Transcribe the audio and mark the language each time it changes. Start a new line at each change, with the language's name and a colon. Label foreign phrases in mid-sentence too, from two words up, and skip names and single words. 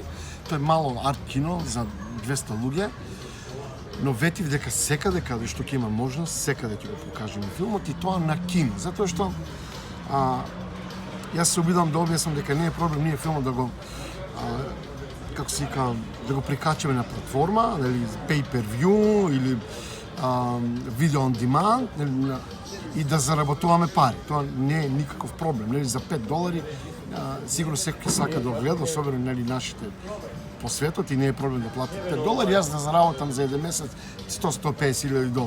Macedonian: Тоа е мало арт кино за 200 луѓе. Но ветив дека секаде каде што ќе има можност, секаде ќе го покажеме филмот и тоа на кино. Затоа што јас се обидам да објаснам дека не е проблем ние филмот да го како се вика, да го прикачаме на платформа, нели
English: pay per view
Macedonian: или видео
English: on demand,
Macedonian: нели, и да заработуваме пари. Тоа не е никаков проблем, нели за $5 сигурно секој сака да гледа, особено нели нашите по светот и не е проблем да плати $5, јас да заработам за еден месец $100-150,000.